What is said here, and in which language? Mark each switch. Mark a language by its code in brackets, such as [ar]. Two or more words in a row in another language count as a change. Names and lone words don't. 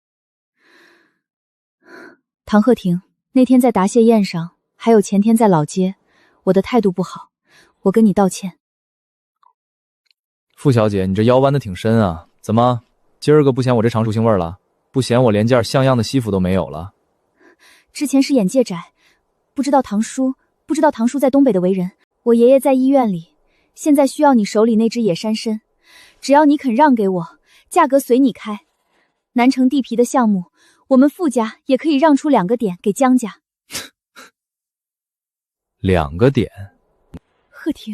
[zh] 唐鶴亭，那天在答謝宴上，還有前天在老街，我的態度不好，我跟你道歉。傅小姐，你這腰彎得挺深啊，怎麼今兒個不嫌我這常熟腥味了？不嫌我連件像樣的西服都沒有了？之前是眼界窄，不知道唐叔在東北的為人。我爺爺在醫院裡，現在需要你手裡那只野山參，只要你肯讓給我，價格隨你開。南城地皮的項目，我們傅家也可以讓出2個點給江家。 2個點？鶴亭，